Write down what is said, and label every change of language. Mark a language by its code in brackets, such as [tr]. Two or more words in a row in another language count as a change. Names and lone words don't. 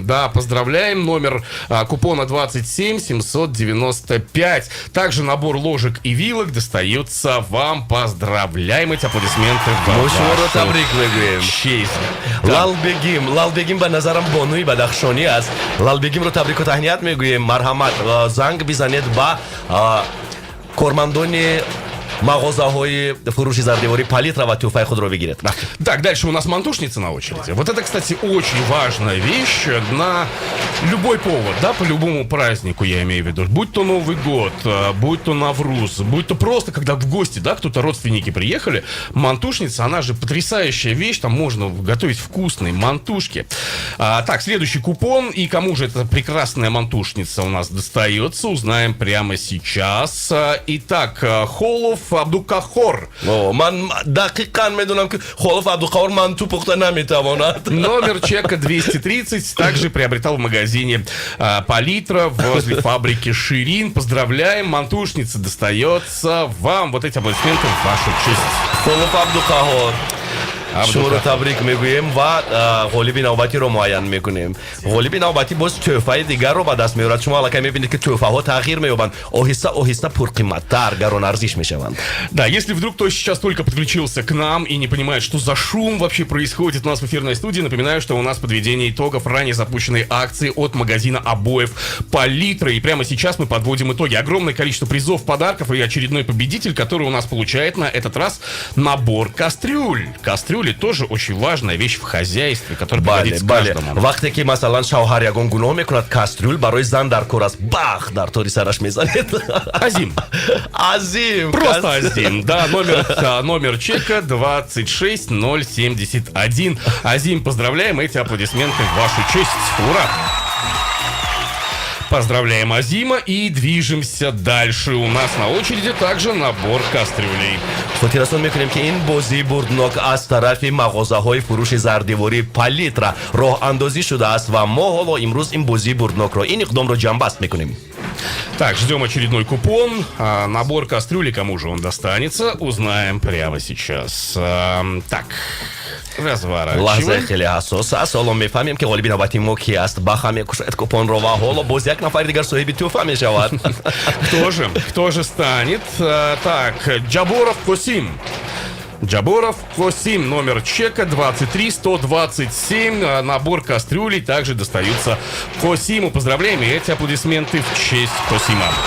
[ru] Да, поздравляем. Номер купона 27795. Также набор ложек и вилок достается вам. Поздравляем. Эти аплодисменты в вашу честь. [tg] Лалбегим ба назарам бонуи бадахшонӣ аст. Лалбегимро табрику таҳният мегӯем. Марҳамат, занг бизанед ба кормандони мағозаҳои фурӯши зардевори Палитра ва тӯҳфаи худро бигиред. [ru] Так, дальше у нас мантушница на очереди. Вот это, кстати, очень важная вещь на любой повод, да, по любому празднику, я имею в виду. Будь то Новый год, будь то Навруз, будь то просто, когда в гости, да, кто-то, родственники приехали, мантушница, она же потрясающая вещь, там можно готовить вкусные мантушки. Так, следующий купон, и кому же эта прекрасная мантушница у нас достается, узнаем прямо сейчас. Итак, Холов Абдукахор. [tg] Ман дақиқан медунам ки Холов Абдукахор манту пухта наметавонад. [ru] Номер чека 230, также приобретал в магазине Палитра возле фабрики Ширин. Поздравляем, мантушница достается вам. Вот эти аплодисменты в вашу честь. Холов Абдукахор. [tg] шуморо табрик мегӯем ва ғолиби навбатиро муайян мекунем. Ғолиби навбатӣ боз тӯҳфаи дигарро ба даст меорад. Шумо аллакай мебинед ки тӯҳфаҳо тағйир меёбанд, оҳиста пурқиматтар, гаронарзиш мешаванд. [ru] Да, если вдруг кто сейчас только подключился к нам и не понимает, что за шум вообще происходит у нас в эфирной студии, напоминаю, что у нас подведение итогов ранее запущенной акции от магазина обоев Палитра. И прямо сейчас мы подводим итоги. Огромное количество призов, подарков и очередной победитель, который у нас получает на этот раз набор кастрюль. Кастрюли тоже очень важная вещь в хозяйстве, которая пригодится каждому. [tg] Вақте ки масалан шавҳар ягон гуноҳ мекунад, кастрюл барои зан дар кор аст, бах дар тори сараш мезанед. [ru] Азим. Просто Азим. Да, номер чека 26071. Азим, поздравляем, эти аплодисменты в вашу честь. Ура! Поздравляем Азима и движемся дальше. У нас на очереди также набор кастрюлей. [tg] хотиррасон мекунем ки ин бозии бурднок аз тарафи мағозаҳои фурӯши зардевори Палитра роҳандозӣ шудааст ва мо ҳоло имрӯз ин бозии бурднокро, ин иқдомро ҷамъбаст мекунем. [ru] Так, ждем очередной купон. Набор кастрюли, кому же он достанется, узнаем прямо сейчас. Так, разворачиваем. [tg] лаҳзаи хеле ҳассос аст. ҳоло мефаҳмем ки ғолиби навбати мо ки аст. Баха мекушояд купонро ва ҳоло боз як нафари дигар соҳиби тӯҳфа мешавад. [ru] Кто же станет? Так, Джаборов Косим. Джаборов Косим, номер чека 23127. Набор кастрюлей также достаются Косиму. Поздравляем, и эти аплодисменты в честь Косима.